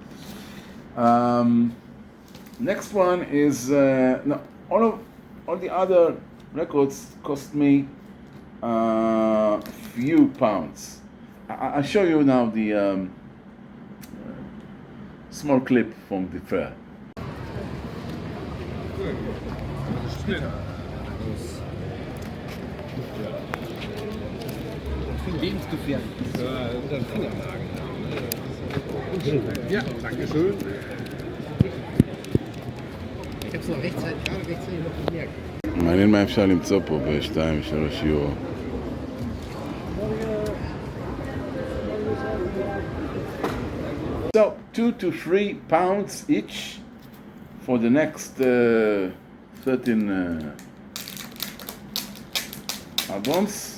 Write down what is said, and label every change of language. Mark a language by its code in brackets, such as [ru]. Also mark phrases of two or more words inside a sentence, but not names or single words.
[en] Next one is all the other records cost me a few pounds. I'll show you now the small clip from the fair. [de] Lebensgefährlich. Ja, danke schön. Ich hab's noch rechtzeitig noch gemerkt. [he] מעניין מה אפשר למצוא פה ב-2-3 יורו. [en] So, 2 to 3 pounds each for the next 13 albums.